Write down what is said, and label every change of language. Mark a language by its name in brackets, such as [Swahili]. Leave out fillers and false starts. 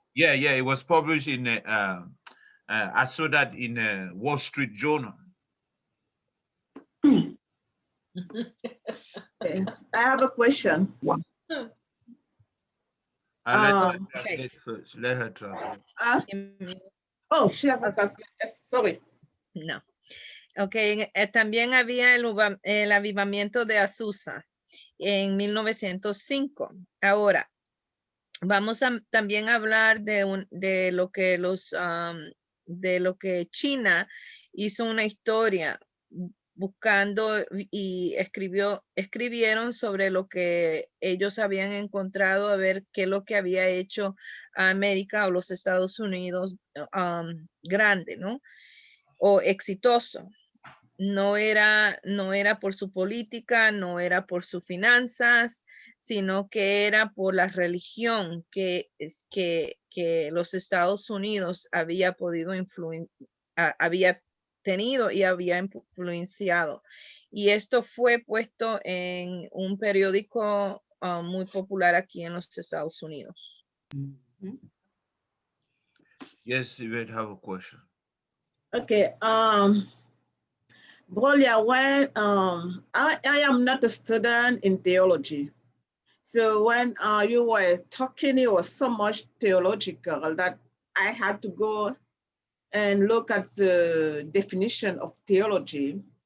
[English] Yeah, it was published in. I saw that in a Wall Street Journal. Okay. I have a question. Let her Um, translate first. Let her translate. Oh, she has a translation. Yes, sorry. No. [Spanish] Ok, también había el avivamiento de Azusa en 1905. Ahora, vamos a también hablar de lo que de lo que China hizo una historia buscando y escribieron sobre lo que ellos habían encontrado, a ver qué es lo que había hecho a América o los Estados Unidos grande, ¿no? O exitoso. No era por su política, no era por sus finanzas, sino que era por la religión que los Estados Unidos había podido había tenido y había influenciado. Y esto fue puesto en un periódico muy popular aquí en los Estados Unidos. [English] Yes, Yvette, have a question. Okay. Gloria, when I am not a student in theology. So when you were talking, it was so much theological that I had to go and look at the definition of theology.